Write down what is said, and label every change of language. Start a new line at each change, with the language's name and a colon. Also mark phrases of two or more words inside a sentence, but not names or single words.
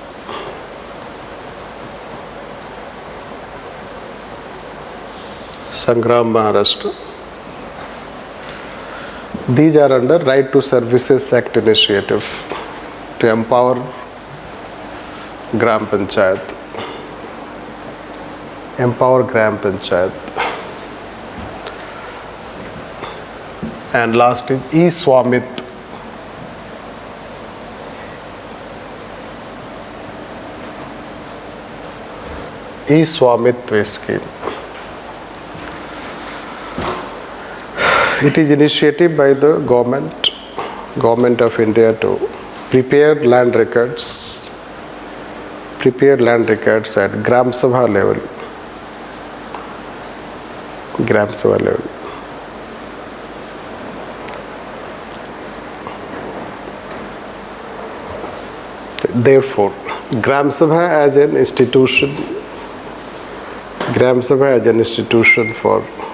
English: These are under Right to Services Act initiative to empower Gram Panchayat. And last is e-Swamit. e-Swamitva scheme. It is initiated by the government of India to prepare land records at Gram Sabha level. Therefore, Gram Sabha as an institution for